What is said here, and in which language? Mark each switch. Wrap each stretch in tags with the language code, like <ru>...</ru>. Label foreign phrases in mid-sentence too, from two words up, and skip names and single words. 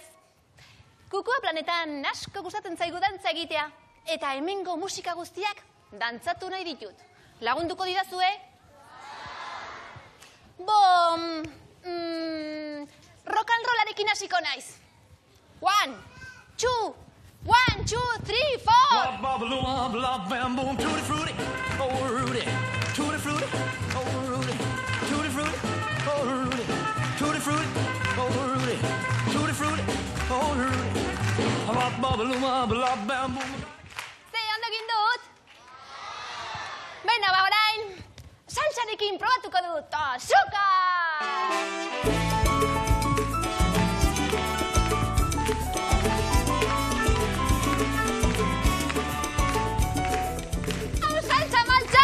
<eu>Kukua planetan asko gustatzen zaigu dantza egitea. Eta hemengo musika guztiak dantzatu nahi ditut. Lagunduko didazue?</eu> <en>Rock and rollarekin</en> <eu>hasiko naiz. 1, 2, 1, 2, 3, 4! Blah, blah, bam, boom, tutti frutti, oh Rudy, tutti frutti, oh Rudy, tutti frutti, oh Rudy, tutti frutti, oh Rudy, tutti frutti, oh Rudy, blah, bam, boom. Ze, ondo egin dut? Bena, ba, orain, salsarekin probatuko dut, tosuka! Salsa maltza!</eu>